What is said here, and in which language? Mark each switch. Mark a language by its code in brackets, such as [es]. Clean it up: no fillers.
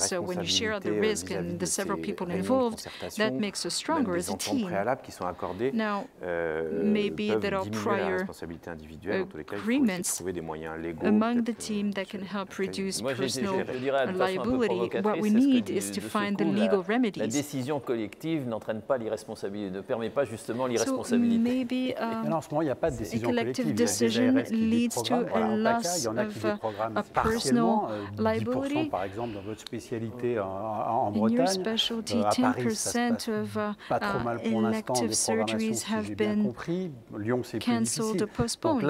[en] So when you share out the risk and the several people involved, that makes us stronger as a team. Now, maybe there are prior agreements among the team that can help reduce personal liability. What we need is to find the legal remedies. [fr] La décision collective n'entraîne pas l'irresponsabilité, ne permet pas justement l'irresponsabilité. [en] So maybe a collective decision leads to a loss of a personal liability. [fr] Par exemple, dans votre spécialité en [en] Bretagne, 10% of elective surgeries have been cancelled or postponed.